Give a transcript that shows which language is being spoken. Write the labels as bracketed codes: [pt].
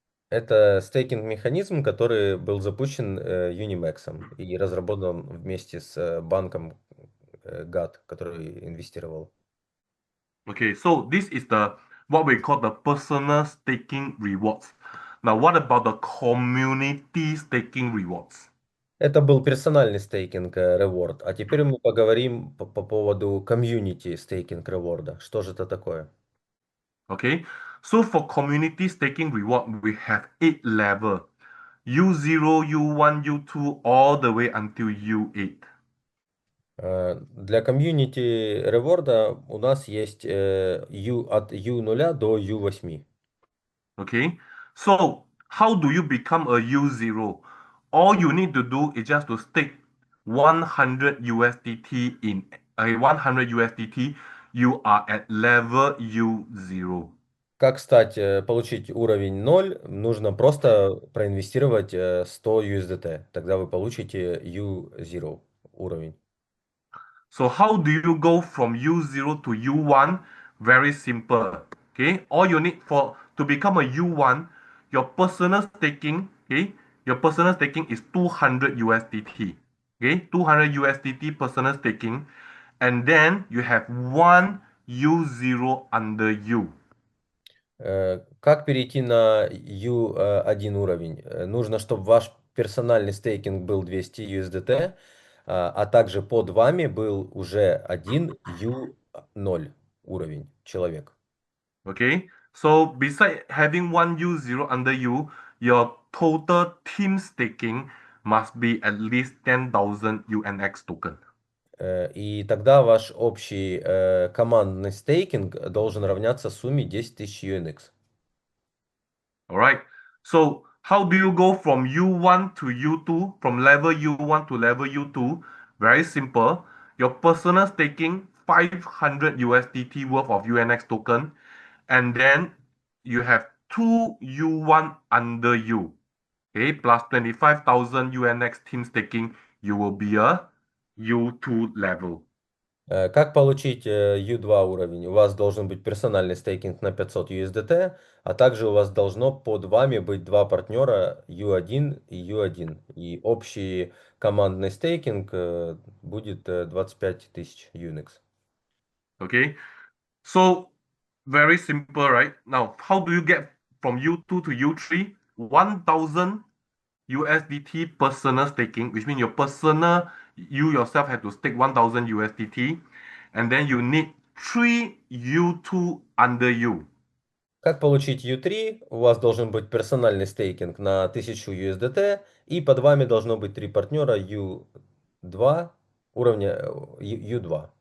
[ru] Это стейкинг-механизм, который был запущен UniMax и разработан вместе с банком GAT, который инвестировал. [en] Okay, so this is the what we call the personal staking rewards. Now, what about the community staking rewards? [ru] Это был персональный стейкинг реворд, а теперь мы поговорим по поводу комьюнити стейкинг реворда. Что же это такое? [en] Okay, so for community staking reward, we have 8 levels: U0, U1, U2, all the way until U8. [ru] Для комьюнити реворда у нас есть от U0 до U8. [en] Okay, so how do you become a U0? All you need to do is just to stake 100 USDT in a 100 USDT. You are at level U0. [ru] Как стать, получить уровень 0? Нужно просто проинвестировать 100 USDT. Тогда вы получите U0 уровень. [en] So how do you go from U0 to U1? Very simple. Okay, all you need for to become a U1, your personal staking, okay, your personal staking is 200 USDT. Okay, 200 USDT personal staking, and then you have one U0 under you. [ru] Как перейти на U1 уровень? Нужно, чтобы ваш персональный стейкинг был 200 USDT, а также под вами был уже один U0 уровень человек. [en] Okay, so beside having one U0 under you, your total team staking must be at least 10,000 UNX token. [ru] И тогда ваш общий командный стейкинг должен равняться сумме 10 тысяч UNX. [en] Alright, so how do you go from U1 to U2, from level U1 to level U2? Very simple. Your personal staking 500 USDT worth of UNX token, and then you have two U1 under you. Okay, plus 25,000 UNX team staking, you will be a U2 level. [ru] Как получить U2 уровень? У вас должен быть персональный стейкинг на 500 USDT, а также у вас должно под вами быть два партнера U1 и U1. И общий командный стейкинг будет 25 тысяч UNX. [en] Okay, so very simple, right? Now, how do you get from U2 to U3? 1,000 USDT personal staking, which means your personal, you yourself have to stake 1,000 USDT, and then you need three U2 under you. [ru] Как получить U3? У вас должен быть персональный стейкинг на 1000 USDT, и под вами должно быть три партнера U2 уровня U2.